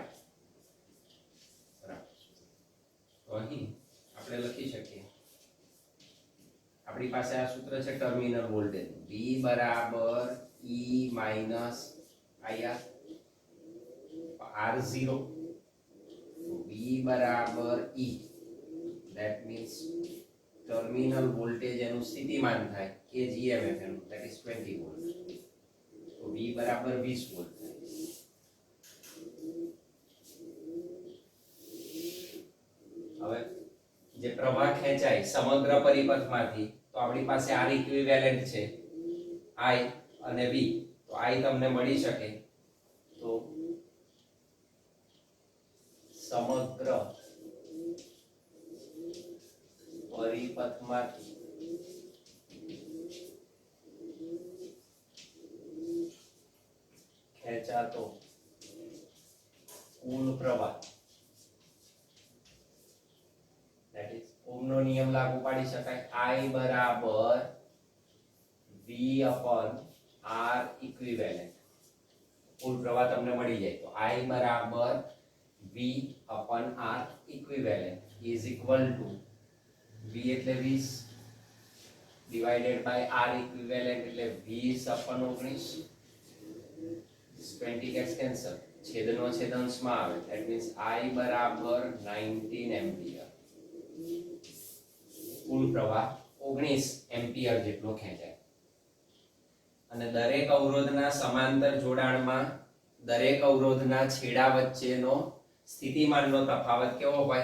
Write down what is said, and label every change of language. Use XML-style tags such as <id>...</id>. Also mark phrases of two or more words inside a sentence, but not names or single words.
<gu>બરાબર. તો અહીં આપણે લખી શકીએ, આપણી પાસે આ સૂત્ર છે</gu> <en>terminal voltage</en> <gu>V બરાબર E માઈનસ IR R0. V બરાબર E,</gu> <en>that means terminal voltage</en> <gu>એનું સ્થિતિમાન થાય કે GMF એનું,</gu> <en>that is 20 વોલ્ટ.</en> <gu>તો V બરાબર 20 વોલ્ટ થાય. હવે જે પ્રવાહ ખેંચાય સમગ્ર પરિપથમાંથી, તો આપણી પાસે R ઇક્વિવેલેન્ટ છે I અને V. તો I તમને મળી શકે તો સમગ્ર પરિપથમાંથી ખેંચાતો કુલ પ્રવાહ,</gu> <en>that is</en> <gu>ઓહ્મનો નિયમ લાગુ પાડી શકાય. I બરાબર</gu> <en>V upon R equivalent.</en> <gu>કુલ પ્રવાહ તમને મળી જાય તો I બરાબર</gu> <en>V upon R equivalent is equal to V</en> <gu>એટલે 20</gu> <en>divided by R equivalent</en> <gu>એટલે 20 upon 19.</gu> <en>20 gets cancel.</en> <gu>છેદનો છેદ અંશમાં આવે.</gu> <en>That means</en> <gu>I બરાબર 19 એમ્પિયર. કુલ પ્રવાહ 19 એમ્પિયર જેટલો ખેંચાય. અને દરેક અવરોધના સમાંતર જોડાણમાં દરેક અવરોધના છેડા વચ્ચેનો સ્થિતિમાનનો તફાવત કેવો હોય?</gu>